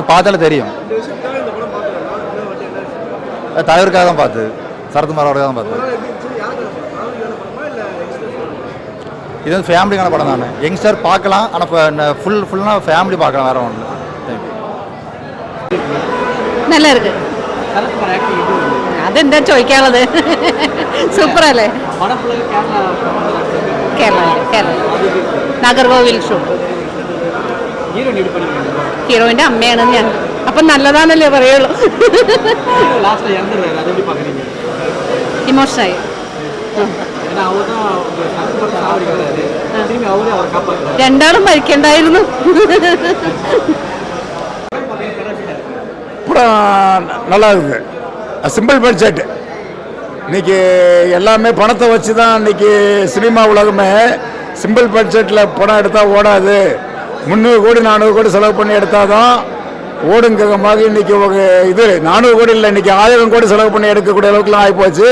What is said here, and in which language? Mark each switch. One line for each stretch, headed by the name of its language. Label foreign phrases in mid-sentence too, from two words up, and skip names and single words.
Tamil: நீங்கள் பார்த்தாலே தெரியும். தலைவருக்காக தான் பார்த்தது. சரத்குமாரோட தான் பார்த்தது. இது வந்து ஃபேமிலிக்கான படம் தானே. யங்ஸ்டர் பார்க்கலாம். ஆனால் ஃபுல்லாக ஃபேமிலி பார்க்கலாம். வேறு ஒன்று நல்லா இருக்கு.
Malayalam: അതെന്താ ചോദിക്കാനുള്ളത്? സൂപ്പറല്ലേ? കേരള നാഗർകോവിൽ ഷോ. ഹീറോയിന്റെ അമ്മയാണ് ഞാൻ. അപ്പം നല്ലതാണല്ലേ പറയുള്ളൂ. ഇമോഷനായി. രണ്ടാളും മരിക്കണ്ടായിരുന്നു.
Tamil: நல்லா இருக்குது.
English: simple budget.
Tamil: இன்னைக்கு எல்லாமே பணத்தை வச்சு தான் இன்னைக்கு சினிமா உலகமே. சிம்பிள் பட்ஜெட்டில் படம் எடுத்தால் ஓடாது. 300 கோடி 400 கோடி செலவு பண்ணி எடுத்தால் தான் ஓடுங்கிற மாதிரி இன்னைக்கு இது 400 கோடி இல்லை, இன்னைக்கு 1000 கோடி செலவு பண்ணி எடுக்கக்கூடிய அளவுக்குலாம் ஆகிப்போச்சு.